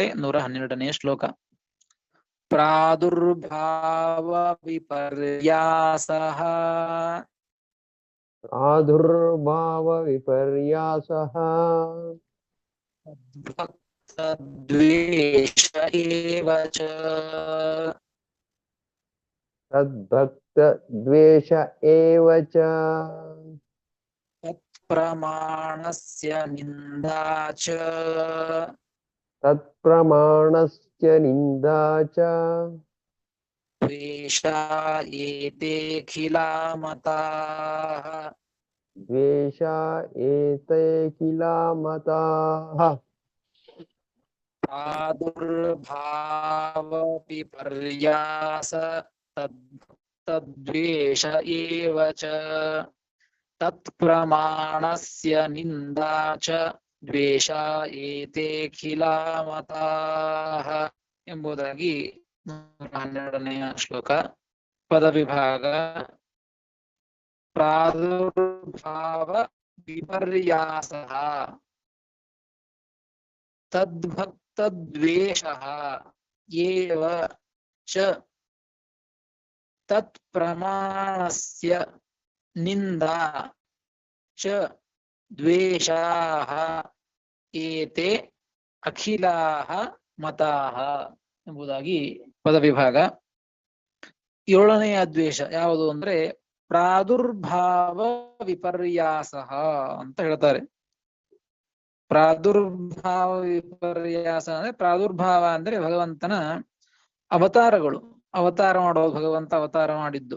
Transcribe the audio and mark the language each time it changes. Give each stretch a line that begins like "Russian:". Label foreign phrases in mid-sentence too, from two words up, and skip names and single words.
Kannada: 112ನೇ ಶ್ಲೋಕ.
Sanskrit: ಪ್ರಾದುರ್ಭಾವ ವಿಪರ್ಯಾಸಃ ಪ್ರಾದುರ್ಭಾವ ವಿಪರ್ಯಾಸಃ ದ್ವೇಷ ಏವ ಚ ತದ್ಭಕ್ತ ದ್ವೇಷ ಏವ ಚ ತತ್ಪ್ರಮಾಣಸ್ಯ ನಿಂದಾ ಚ ತತ್ಪ್ರಮಾಣಸ್ಯ ನಿಂದಾ ಚ ದ್ವೇಷ ಏತೇಖಿಲಾ ಮತಾಃ ದ್ವೇಷ ಏತೇ ಕಿಲ ಮತಾಃ. ಪ್ರಾದುರ್ಭಾವ ವಿಪರ್ಯಾಸ ತದ್ವೇಷ ಏವ ಚ ತತ್ಪ್ರಮಾಣಸ್ಯ ನಿಂದಾ ಚ ದ್ವೇಷ ಏತೇಖಿಲಾ ಮತಾಃ
Kannada: ಎಂಬುದಾಗಿ 112ನೆಯ ಶ್ಲೋಕ.
Sanskrit: ಪದವಿಭಾಗ. ಪ್ರಾದುರ್ಭಾವ ವಿಪರ್ಯಾಸಃ ತದ್ಭಕ್ತದ್ವೇಷಃ ಏವ ಚ ತತ್ಪ್ರಮಾಣಸ್ಯ ನಿಂದಾ ಚ ದ್ವೇಷಾಃ ಏತೆ ಅಖಿಲಾಃ ಮತಾಃ
Kannada: ಎಂಬುದಾಗಿ ಪದವಿಭಾಗ. 7ನೆಯ ದ್ವೇಷ ಯಾವುದು ಅಂದ್ರೆ
Sanskrit: ಪ್ರಾದುರ್ಭಾವ ವಿಪರ್ಯಾಸಃ
Kannada: ಅಂತ ಹೇಳ್ತಾರೆ.
Sanskrit: ಪ್ರಾದುರ್ಭಾವ ವಿಪರ್ಯಾಸ
Kannada: ಅಂದ್ರೆ ಪ್ರಾದುರ್ಭಾವ ಅಂದ್ರೆ ಭಗವಂತನ ಅವತಾರಗಳು, ಅವತಾರ ಮಾಡೋದು, ಭಗವಂತ ಅವತಾರ ಮಾಡಿದ್ದು.